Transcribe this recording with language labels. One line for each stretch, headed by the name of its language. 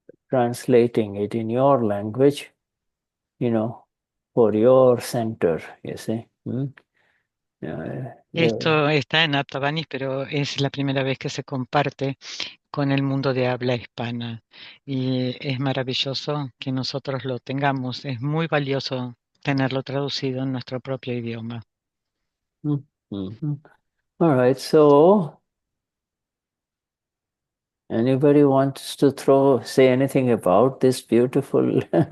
English: translating it in your language, for your center, you see.
Spanish: Esto está en Dadavani, pero es la primera vez que se comparte con el mundo de habla hispana. Y es maravilloso que nosotros lo tengamos. Es muy valioso tenerlo traducido en nuestro propio idioma.
English: All right, so anybody wants to say anything about this beautiful?